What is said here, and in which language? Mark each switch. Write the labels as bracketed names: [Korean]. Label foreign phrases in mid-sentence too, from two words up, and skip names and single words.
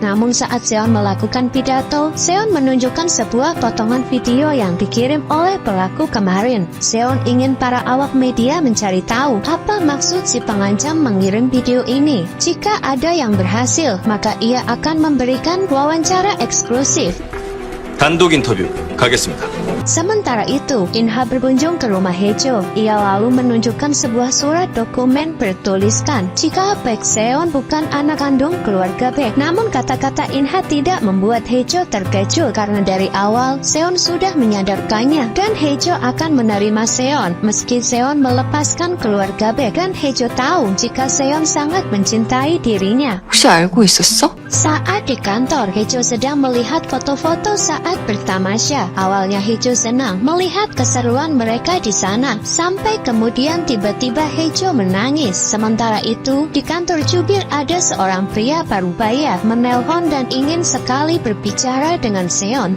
[Indonesian] Namun saat Seon melakukan pidato, Seon menunjukkan sebuah potongan video yang dikirim oleh pelaku kemarin. Seon ingin para awak media mencari tahu apa maksud si pengancam mengirim video ini. Jika ada yang berhasil, maka ia akan memberikan wawancara eksklusif. [Korean] 단독 인터뷰 가겠습니다. [Indonesian] Sementara itu, Inha berkunjung ke rumah Hejo. Ia lalu menunjukkan sebuah surat dokumen bertuliskan jika Baek Seon bukan anak kandung keluarga Baek. Namun kata-kata Inha tidak membuat Hejo terkejut karena dari awal Seon sudah menyadarkannya dan Hejo akan menerima Seon meski Seon melepaskan keluarga Baek. Dan Hejo tahu jika Seon sangat mencintai dirinya. [Korean] 혹시 알고 있었어? [Indonesian] Saat di kantor, Hejo sedang melihat foto-foto saat bertamasya. Awalnya Hejo senang melihat keseruan mereka di sana, sampai kemudian tiba-tiba Hejo menangis. Sementara itu, di kantor jubir ada seorang pria parubaya menelpon dan ingin sekali berbicara dengan Seon.